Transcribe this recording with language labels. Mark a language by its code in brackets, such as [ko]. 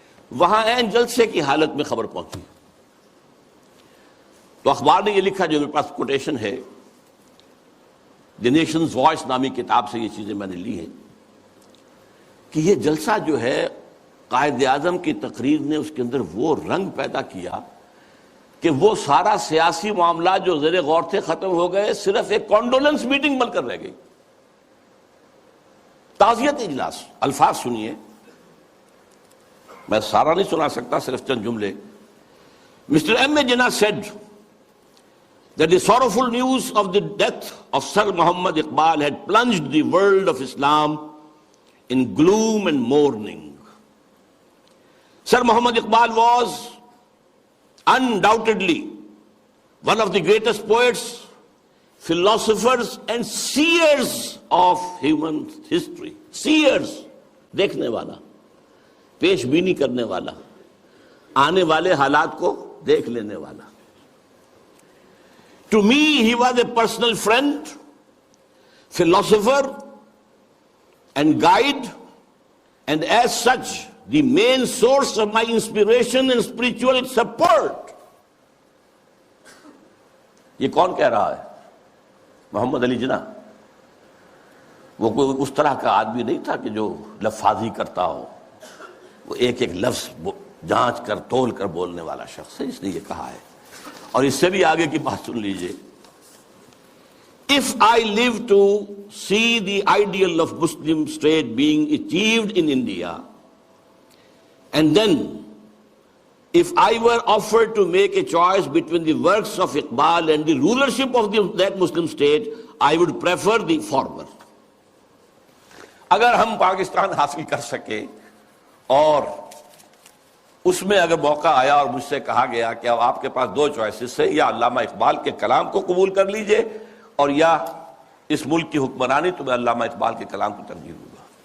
[ur] وہاں عین جلسے کی حالت میں خبر پہنچی تو اخبار نے یہ لکھا، جو میرے پاس کوٹیشن ہے، دی نیشنز وائس نامی کتاب سے یہ چیزیں میں نے لی ہیں، کہ یہ جلسہ جو ہے قائد اعظم کی تقریر نے اس کے اندر وہ رنگ پیدا کیا کہ وہ سارا سیاسی معاملات جو زیر غور تھے ختم ہو گئے، صرف ایک کانڈولنس میٹنگ بن کر رہ گئی. تعزیت اجلاس. الفاظ سنیے، میں سارا نہیں سنا سکتا، صرف چند جملے. [en] Mr. M. Jinnah said that the sorrowful news of the death of Sir Muhammad Iqbal had plunged the world of Islam in gloom and mourning. Sir Muhammad Iqbal was undoubtedly one of the greatest poets, philosophers and seers of human history. [ur] Seers, دیکھنے والا، پیش بینی کرنے والا، آنے والے حالات کو دیکھ لینے والا. [en] To me, he was a personal friend, philosopher, and guide, and as such, the main source of my inspiration and spiritual support. [ur] یہ کون کہہ رہا ہے؟ محمد علی جناح. وہ کوئی اس طرح کا آدمی نہیں تھا کہ جو لفاظی کرتا ہو، وہ ایک ایک لفظ جانچ کر تول کر بولنے والا شخص ہے، اس نے یہ کہا ہے. اور اس سے بھی آگے کی بات سن لیجئے. [en] If I live to see the ideal of Muslim state being achieved in India, and then if I were offered to make a choice between the works of Iqbal and the rulership of that Muslim state, I would prefer the former. [ur] اگر ہم پاکستان حاصل کر سکے اور اس میں اگر موقع آیا اور مجھ سے کہا گیا کہ اب آپ کے پاس دو چوائسز ہے، یا علامہ اقبال کے کلام کو قبول کر لیجئے اور یا اس ملک کی حکمرانی، تو میں علامہ اقبال کے کلام کو ترجیح دوں گا.